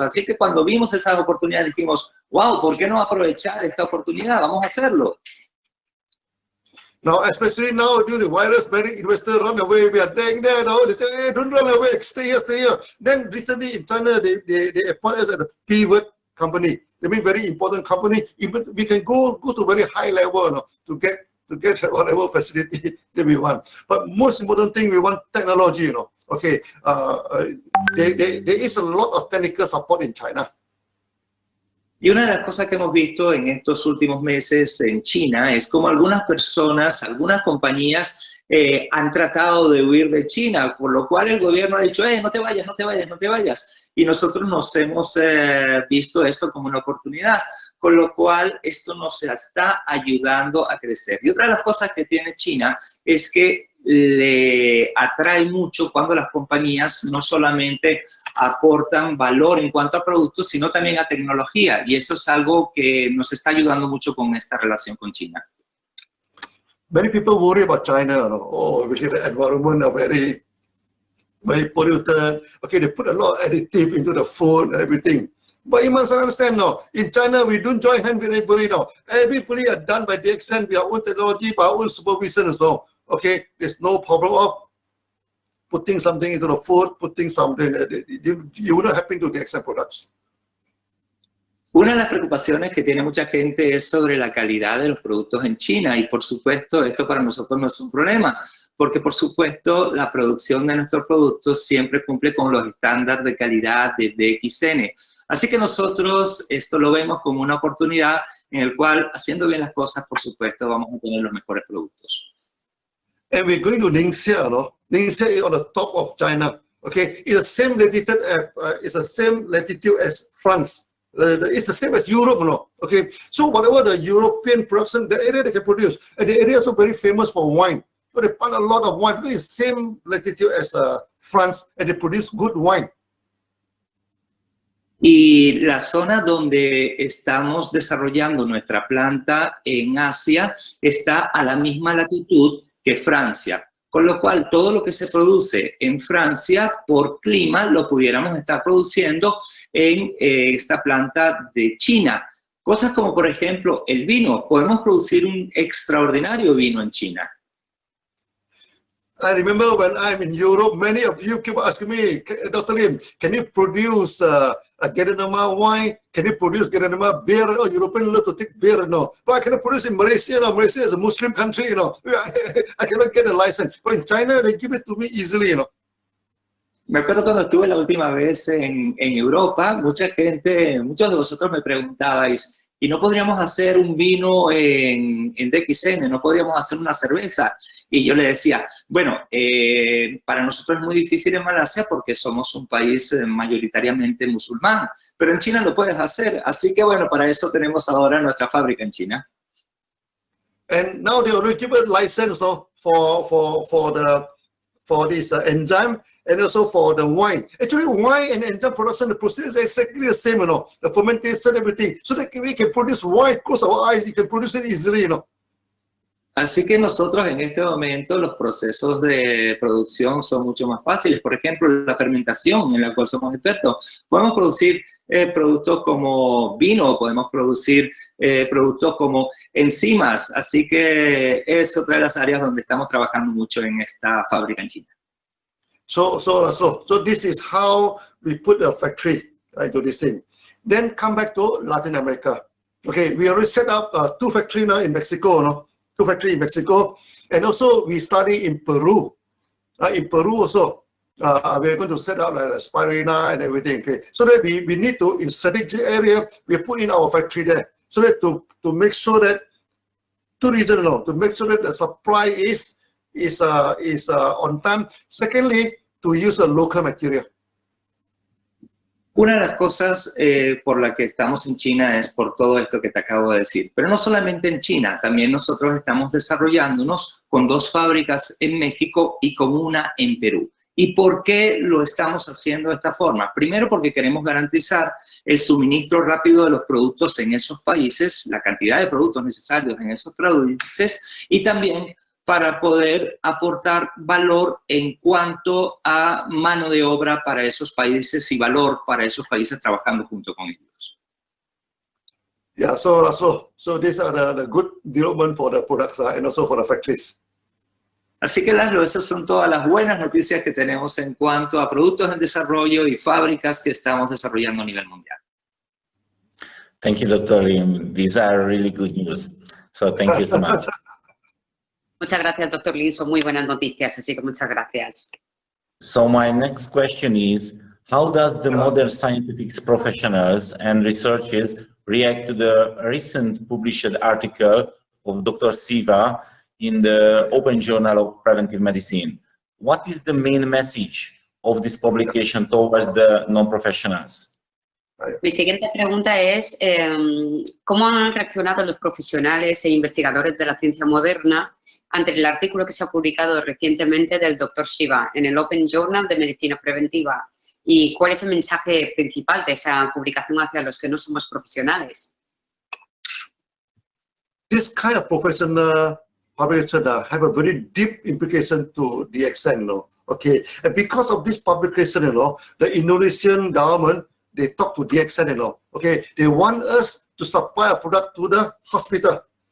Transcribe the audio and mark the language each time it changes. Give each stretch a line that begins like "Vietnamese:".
Spanish: Así que cuando vimos esas oportunidades dijimos, wow, ¿por qué no aprovechar esta oportunidad? Vamos a hacerlo.
English: Now, especially now, due to the virus, many investors run away. We are saying there, no, they say, hey, don't run away, stay here, stay here. Then recently in China, they appoint us as a pivot company. They mean very important company. We can go to very high level, no, to get whatever facility that we want. But most important thing, we want technology, you know. Okay, there is a lot of technical support in China.
Spanish: Y una de las cosas que hemos visto en estos últimos meses en China es como algunas personas, algunas compañías han tratado de huir de China, por lo cual el gobierno ha dicho, no te vayas, no te vayas, no te vayas. Y nosotros nos hemos visto esto como una oportunidad, con lo cual esto nos está ayudando a crecer. Y otra de las cosas que tiene China es que le atrae mucho cuando las compañías no solamente aportan valor en cuanto a productos, sino también a tecnología. Y eso es algo que nos está ayudando mucho con esta relación con China.
English: Many people worry about China. You know? Oh, we see the environment are very polluted. Okay, they put a lot of additive into the food and everything. But you must understand now, in China, we don't join hands with anybody now. Everybody are done by DXN, we our own technology, by our own supervision as well. Okay, there's no problem of putting something into the food, putting something, you wouldn't happen to DXN products.
Spanish: Una de las preocupaciones que tiene mucha gente es sobre la calidad de los productos en China, y por supuesto esto para nosotros no es un problema, porque por supuesto la producción de nuestros productos siempre cumple con los estándares de calidad de DXN. Así que nosotros esto lo vemos como una oportunidad en el cual, haciendo bien las cosas, por supuesto, vamos a tener los mejores productos.
English: And we're going to Lim Siow, no? Lim Siow is on the top of China. Okay, it's the same latitude. It's the same latitude as France. It's the same as Europe, no? Okay, so whatever the European production, the area they can produce, and the area is also very famous for wine. So they find a lot of wine because it's the same latitude as France, and they produce good wine.
Spanish: Y la zona donde estamos desarrollando nuestra planta en Asia está a la misma latitud que Francia, con lo cual todo lo que se produce en Francia por clima lo pudiéramos estar produciendo en esta planta de China. Cosas como, por ejemplo, el vino. Podemos producir un extraordinario vino en China.
English: I remember when I'm in Europe, many of you keep asking me, Dr. Lim, can you produce a Guatemala wine? Can you produce Guatemala beer? Oh, Europeans love to take beer, no. But I cannot produce in Malaysia. You know, Malaysia is a Muslim country, you know. I cannot get a license. But in China, they give it to me easily, you know.
Spanish: Me acuerdo cuando estuve la última vez en Europa, muchos de vosotros me preguntabais, ¿y no podríamos hacer un vino en DXN? ¿No podríamos hacer una cerveza? Y yo le decía, bueno, para nosotros es muy difícil en Malasia porque somos un país mayoritariamente musulmán, pero en China lo puedes hacer. Así que, bueno, para eso tenemos ahora nuestra fábrica en China.
English: And now they already give a license, no, for this enzyme and also for the wine. Actually, wine and enzyme production, the process is exactly the same, you know, the fermentation, everything. So that we can produce wine, close our eyes, you can produce it easily, you know.
Spanish: Así que nosotros en este momento los procesos de producción son mucho más fáciles. Por ejemplo, la fermentación en la cual somos expertos. Podemos producir productos como vino, podemos producir productos como enzimas. Así que es otra de las áreas donde estamos trabajando mucho en esta fábrica en China.
English: So this is how we put a factory, right, to this thing. Then come back to Latin America. Okay, we already set up 2 factories now in Mexico, no? 2 factories in Mexico, and also we study in Peru. In Peru also, we are going to set up like a spirina and everything. Okay, so that we need to, in strategic area, we put in our factory there, so that to make sure that two reasons, to make sure that the supply is on time. Secondly, to use a local material.
Spanish: Una de las cosas por la que estamos en China es por todo esto que te acabo de decir. Pero no solamente en China, también nosotros estamos desarrollándonos con 2 fábricas en México y con una en Perú. ¿Y por qué lo estamos haciendo de esta forma? Primero, porque queremos garantizar el suministro rápido de los productos en esos países, la cantidad de productos necesarios en esos países, y también para poder aportar valor en cuanto a mano de obra para esos países y valor para esos países trabajando junto con ellos.
English: Yeah, so these are the good development for the products and also for the factories.
Spanish: Así que, Laszlo, esas son todas las buenas noticias que tenemos en cuanto a productos en desarrollo y fábricas que estamos desarrollando a nivel mundial.
English: Thank you, Dr. Lim. These are really good news. So thank you so much.
Spanish: Muchas gracias, doctor Lim. Son muy buenas noticias, así que muchas gracias.
English: So my next question is, how does the modern scientific professionals and researchers react to the recent published article of Dr. Siva in the Open Journal of Preventive Medicine? What is the main message of this publication towards the non-professionals?
Spanish: Mi siguiente pregunta es, ¿cómo han reaccionado los profesionales e investigadores de la ciencia moderna ante el artículo que se ha publicado recientemente del Dr. Siva en el Open Journal de Medicina Preventiva? ¿Y cuál es el mensaje principal de esa publicación hacia los que no somos profesionales?
English: This kind of professional publication have a very deep implication to DXN, okay? And because of this publication, the Indonesian government, they talk to DXN, okay? They want us to supply a product to the hospital.